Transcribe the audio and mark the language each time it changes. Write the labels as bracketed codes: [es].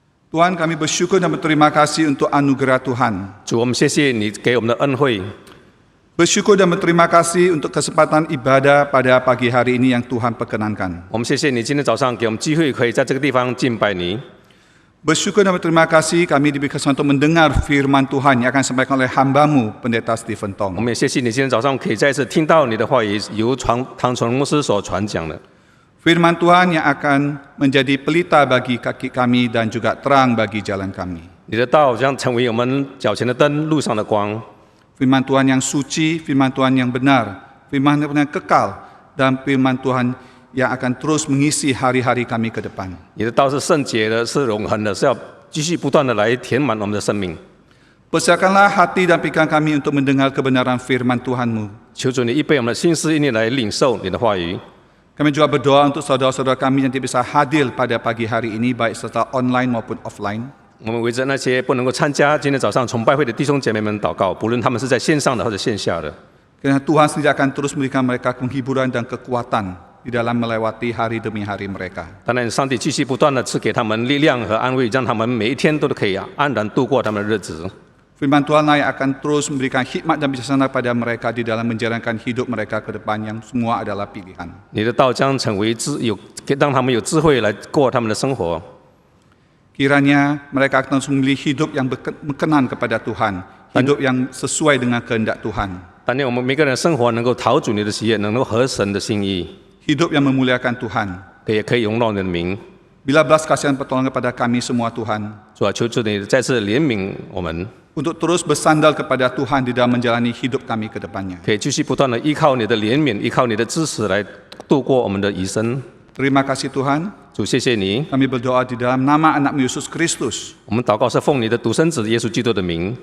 [id] Tuhan, kami bersyukur dan berterima kasih untuk anugerah Tuhan. [zh] 主，我们谢谢你给我们的恩惠， [id] Bersyukur dan berterima kasih untuk kesempatan ibadah pada pagi hari ini yang Tuhan perkenankan. [zh] 我们谢谢你今天早上给我们机会，可以在这个地方敬拜你。 [id] Bersyukur dan berterima kasih kami diberi kesempatan untuk mendengar firman Tuhan yang akan disampaikan oleh hambamu, Pendeta Stephen [zh] 我 [id] Tong. [zh] 们也谢谢你今天早上可以再次听到你的话语，由唐纯牧师所传讲的。 [id] Firman Tuhan yang akan menjadi pelita bagi kaki kami dan juga terang bagi jalan kami. [zh] 你的道将成为我们脚前的灯，路上的光。 [id] Firman Tuhan yang suci, firman Tuhan yang benar, firman Tuhan yang kekal, dan firman Tuhan yang akan terus mengisi hari-hari kami ke depan. [zh] 你的道是圣洁的，是永恒的，是要继续不断的来填满我们的生命。 [id] Persiapkanlah hati dan pikiran kami untuk mendengar kebenaran firman Tuhan-Mu. [zh] 求主你预备我们的心思意念来领受你的话语。 [id] Kami juga berdoa untuk saudara-saudara kami yang tidak bisa hadir pada pagi hari ini, baik secara online maupun offline. [zh] 我们为着那些不能够参加今天早上崇拜会的弟兄姐妹们祷告，不论他们是在线上的或者线下的。 [id] Karena Tuhan sendiri akan terus memberikan mereka penghiburan dan kekuatan di dalam melewati hari demi hari mereka. [zh] 当然，上帝继续不断的赐给他们力量和安慰，让他们每一天都可以安然度过他们的日子。 [id] Firman Tuhan lah yang akan terus memberikan hikmat dan bijaksana pada mereka di dalam menjalankan hidup mereka ke depan yang semua adalah pilihan. [zh] 你的道将成为让他们有智慧来过他们的生活。 [id] Kiranya mereka akan memilih hidup yang berkenan kepada Tuhan, hidup yang sesuai dengan kehendak Tuhan, [zh] 但愿我们每个人的生活能够讨主你的喜悦，能够合神的心意， [id] hidup yang memuliakan Tuhan. [zh] 也可以荣耀你的名。 [id] Bila belas kasihan pertolongan kepada kami semua Tuhan, [zh] 主啊，求主你再次怜悯我们， [id] untuk terus bersandar kepada Tuhan di dalam menjalani hidup kami ke depannya. [zh] 可以继续不断的依靠你的怜悯，依靠你的支持来度过我们的余生。 [id] Terima kasih Tuhan, [zh] 主，谢谢你。 [id] kami berdoa di dalam nama anak Yesus Kristus, [zh] 我们祷告是奉你的独生子耶稣基督的名，